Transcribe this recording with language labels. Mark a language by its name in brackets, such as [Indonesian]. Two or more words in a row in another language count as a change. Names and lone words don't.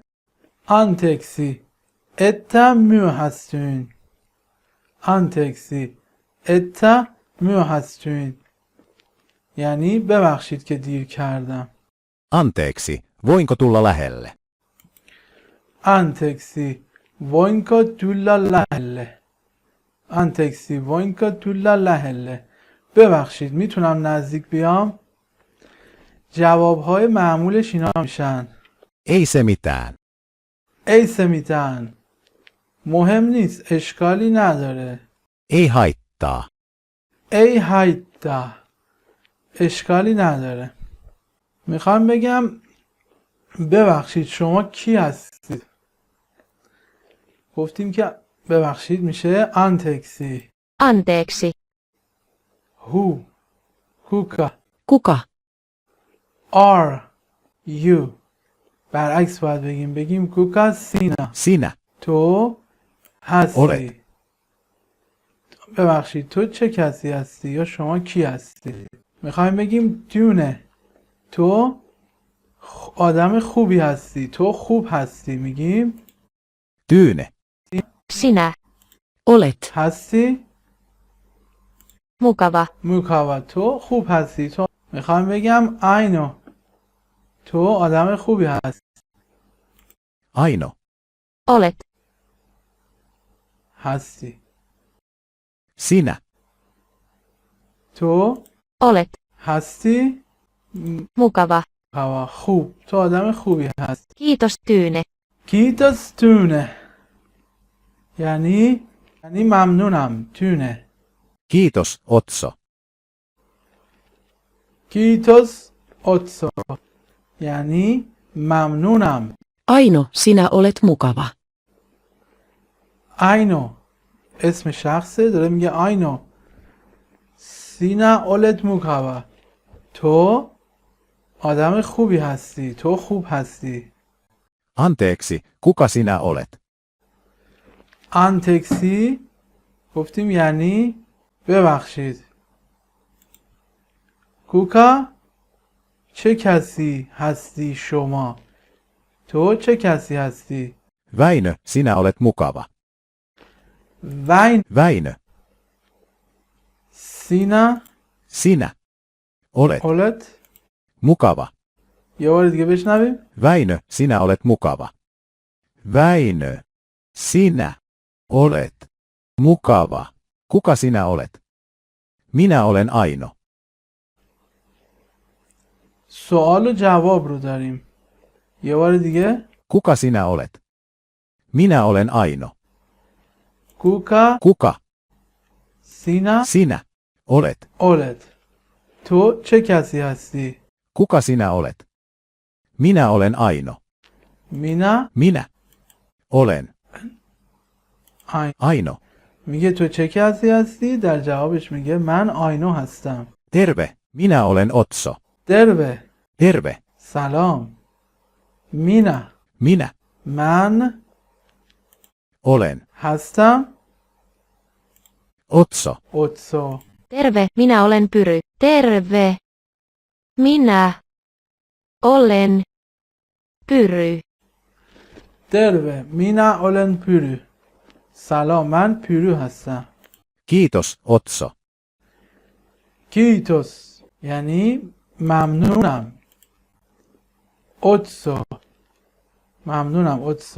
[Finnish] Anteeksi, että myöhästyin. Anteeksi, että myöhästyin [Persian] یعنی ببخشید که دیر کردم. [Finnish] Anteeksi, voinko tulla lähelle? Anteeksi, voinko tulla lähelle. Anteeksi, voinko tulla lähelle. [Persian] ببخشید میتونم نزدیک بیام؟ جوابهای معمولش اینا میشن. [Finnish] Ei se mitään. Ei se mitään. [Persian] مهم نیست، اشکالی نداره. [Finnish] Ei haittaa. Ei haittaa. [Persian] اشکالی نداره. میخوام بگم ببخشید شما کی هستید؟ گفتیم که ببخشید میشه آنتکسی. [Finnish] Anteeksi. هو. کوکا. Kuka? [English] are you. [Persian] برعکس باید بگیم [Finnish] Kuka sinä. Sinä. [Persian] تو هستی. [Finnish] اولت. [Persian] ببخشید تو چه کسی هستی یا شما کی هستی؟ میخوایم بگیم دونه. تو آدم خوبی هستی، تو خوب هستی. میگیم [Finnish] Tyyne. Sinä olet [Persian] هستی [Finnish] mukava. [Persian] موکاوا. تو خوب هستی. تو میخوام بگم آینو. تو آدم خوبی هستی. [Finnish] Aino. Olet. [Persian] هستی. [Finnish] Sinä. [Persian] تو [Finnish] Olet [Persian] هستی [Finnish] mukava. [Persian] موکاوا. خوب. تو آدم خوبی هستی. [Finnish] Kiitos Tyyne. Kiitos Tyyne [Persian] یعنی ممنونم. تونه. [Finnish] Kiitos, Otso. Kiitos Otso [Persian] یعنی ممنونم. [Finnish] Aino, sinä olet mukava. [Persian] آینو اسم شخصه، داره میگه [Finnish] Aino sinä olet mukava. [Persian] تو آدم خوبی هستی، تو خوب هستی. [Finnish] Anteeksi, kuka sinä olet? [Persian] آنتکسی گفتیم یعنی ببخشید. کوکا چه کسی هستی شما؟ تو چه کسی هستی؟ [Finnish] Väinö, sinä olet mukava. Väinö. Väinö, Sinä sinä olet olet. mukava. [Persian] یه بار دیگه بشنویم. [Finnish] Väinö, sinä olet mukava. Väinö, sinä olet mukava. Kuka sinä olet? Minä olen Aino. [Persian] سوال و جواب رو داریم. یه بار دیگه. [Finnish] Kuka sinä olet? Minä olen Aino. کوکا Kuka سینا sinä olet? olet. [Persian] تو چه کسی هستی؟ [Finnish] Kuka sinä olet? Minä olen Aino. مینا Minä olen Aino. [Persian] میگه تو چه کسی هستی؟ در جوابش میگه من آینو هستم. [Finnish] Terve, minä olen Otso. دربه Terve, [Persian] سلام. مینا [Finnish] minä [Persian] من [Finnish] olen [Persian] هستم [Finnish] Otso. اوتسو. Terve, minä olen Pyry. Terve. Minä olen Pyry. Terve minä olen Pyry. [Persian] سلام من پیرو هستم. [Finnish] Kiitos, Otso. [Persian] کیتوس یعنی ممنونم. اوتسو ممنونم اوتسو.